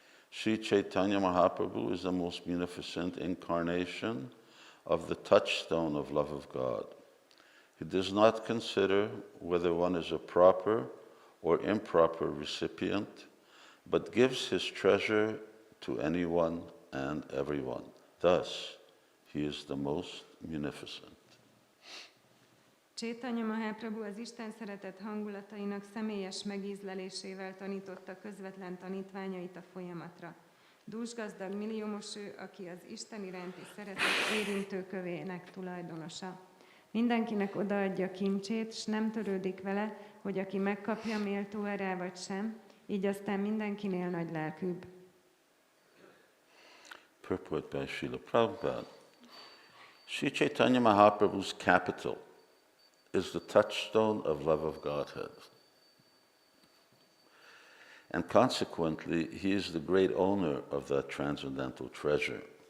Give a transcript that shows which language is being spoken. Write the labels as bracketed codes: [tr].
[en] Sri Chaitanya Mahaprabhu is the most munificent incarnation of the touchstone of love of God. He does not consider whether one is a proper or improper recipient, but gives his treasure to anyone and everyone. Thus, he is the most munificent. [hu] Chaitanya Mahaprabhu az Isten szeretet hangulatainak személyes megízlelésével tanította közvetlen tanítványait a folyamatra. Dúsgazdag milliómos ő, aki az Isten iránti szeretet érintőkövének tulajdonosa. Mindenkinek odaadja kincsét, s nem törődik vele, hogy aki megkapja, méltó rá vagy sem, így aztán mindenkinél nagy lelkűbb. [en] Purport by Srila Prabhupada. Sri Chaitanya Mahaprabhu's capital is the touchstone of love of Godhead. And consequently, he is the great owner of that transcendental treasure.